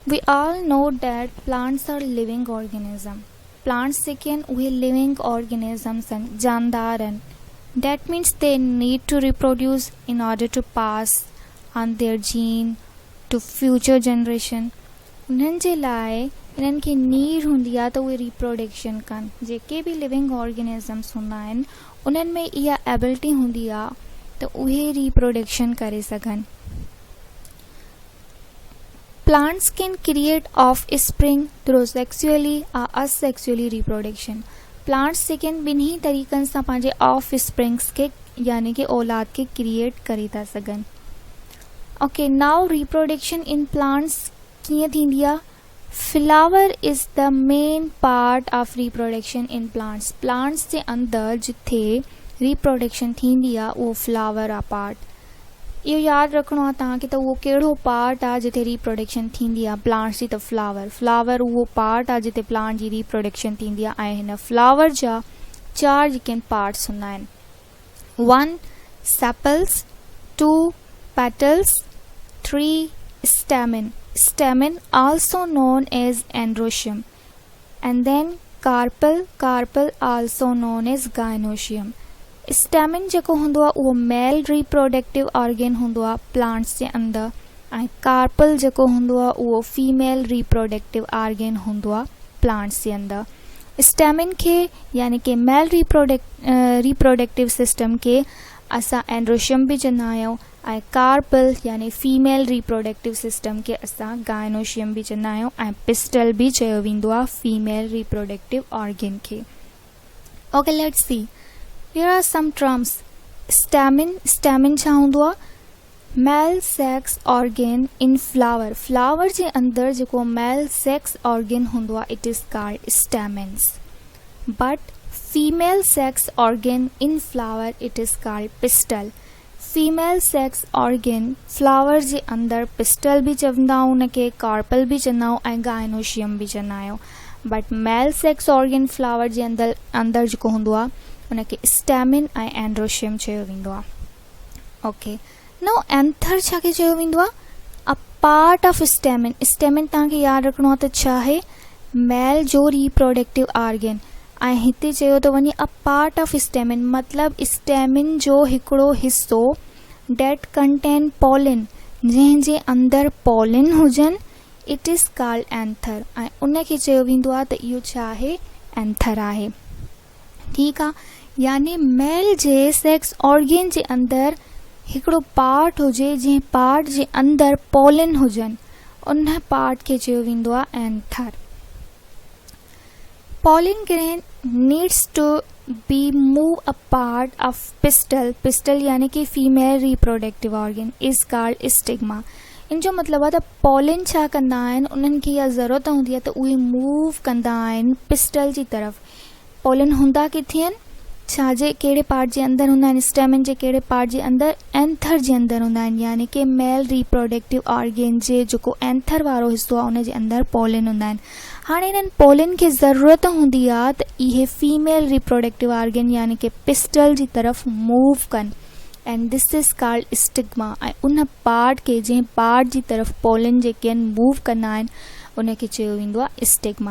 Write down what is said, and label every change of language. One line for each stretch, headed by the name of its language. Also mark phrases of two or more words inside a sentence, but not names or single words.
English: We all know that plants are living organisms. Plants second we living organisms and jandaran. That means they need to reproduce in order to pass on their gene to future generation.
Sindhi: उन्हनि जे लाइ इन्हनि खे नीड हूंदी आहे त उहे रिप्रोडक्शन कनि. जेके बि
English: living organisms
Sindhi: हूंदा आहिनि उन्हनि में इहा एबिलिटी हूंदी आहे त उहे रिप्रोडक्शन करे सघनि.
English: Plants can create offspring through sexually or asexually reproduction.
Sindhi: Plants सेकेंड ॿिन्ही तरीक़नि सां पंहिंजे ऑफ स्प्रिंग्स खे यानी कि औलाद खे क्रिएट करे था सघनि.
English: okay, now reproduction in plants
Sindhi: कीअं थींदी आहे?
English: flower is the main part of reproduction in plants.
Sindhi: प्लांट्स जे अंदरि जिथे रिप्रोडक्शन थींदी आहे उहो फ्लावर आहे पार्ट. इहो यादि रखिणो आहे तव्हांखे त उहो कहिड़ो पार्ट आहे जिथे रिप्रोडक्शन थींदी आहे प्लांट्स जी. त फ्लावर उहो पार्ट आहे जिथे प्लांट जी रिप्रोडक्शन थींदी आहे. ऐं हिन फ्लावर जा 4 जेके पार्ट्स हूंदा आहिनि.
English: 1 sepals, 2 petals, 3 stamen also known as androecium, and then carpel also known as gynoecium.
Sindhi: स्टेमिन जेको हूंदो आहे उहो
English: male reproductive organ
Sindhi: हूंदो आहे प्लांट्स जे अंदरि ऐं कार्पल जेको हूंदो आहे उहो
English: female reproductive organ
Sindhi: हूंदो आहे प्लांट्स जे अंदरि. स्टेमिन खे यानी कि
English: male reproductive system
Sindhi: खे असां एंड्रोशियम बि चवंदा आहियूं ऐं कार्पल यानी
English: female reproductive system
Sindhi: खे असां गायनोशियम बि चवंदा आहियूं ऐं पिस्टल बि चयो वेंदो आहे
English: female reproductive organ
Sindhi: खे.
English: okay, let's see. Here are some terms.
Sindhi: Stamen छा हूंदो आहे?
English: male sex organ in flower. फ्लावर जे अंदरि जेको male sex organ
Sindhi: हूंदो आहे
English: it is called stamens. but female sex organ in flower it is called pistil. female sex organ
Sindhi: फ्लावर जे अंदरि पिस्टल बि चवंदा आहियूं उनखे, कार्पल बि चवंदा आहियूं ऐं गायनोशियम बि चवंदा आहियूं.
English: but male sex organ
Sindhi: फ्लावर जे अंदरि जेको हूंदो आहे उनखे स्टेमिन ऐं एंड्रोशियम चयो वेंदो आहे.
English: okay, now anther
Sindhi: छा खे चयो वेंदो आहे?
English: a part of stamen.
Sindhi: स्टेमिन तव्हांखे यादि रखिणो आहे त छा आहे? मेल जो
English: reproductive organ.
Sindhi: ऐं हिते चयो थो वञे
English: a part of stamen
Sindhi: मतिलबु स्टेमिन जो हिकिड़ो हिसो
English: that contain pollen,
Sindhi: जंहिंजे अंदरि पॉलिन हुजनि
English: it is called anther.
Sindhi: ऐं उनखे चयो वेंदो आहे त इहो छा आहे? एंथर आहे. ठीकु आहे, यानी मेल जे सेक्स ऑर्गेन जे अंदरि हिकिड़ो पार्ट हुजे जंहिं पार्ट जे अंदरि पॉलिन हुजनि उन पार्ट खे चयो वेंदो आहे एंथर.
English: pollen grain needs to be move a part of pistil. पिस्टल
Sindhi: यानी कि
English: female reproductive organ is called stigma.
Sindhi: इन जो मतिलबु आहे त पॉलिन छा कंदा आहिनि, उन्हनि खे इहा ज़रूरत हूंदी आहे त उहे मूव कंदा आहिनि पिस्टल जी तरफ़. पॉलिन हूंदा किथे आहिनि? छाजे कहिड़े पार्ट जे अंदरि हूंदा आहिनि? स्टेमिन जे कहिड़े पार्ट जे अंदरि? एंथर जे अंदरि हूंदा आहिनि. यानी कि
English: male reproductive organ
Sindhi: जे जेको एंथर वारो हिसो आहे उन जे अंदरि पॉलिन हूंदा आहिनि. हाणे इन्हनि पॉलिन खे ज़रूरत हूंदी आहे त इहे
English: female reproductive organ
Sindhi: यानी कि पिस्टल जी तरफ़ मूव कनि
English: and this is called stigma.
Sindhi: ऐं उन पार्ट खे जंहिं पार्ट जी तरफ़ पॉलिन जेके आहिनि मूव कंदा आहिनि उनखे चयो वेंदो आहे स्टिग्मा.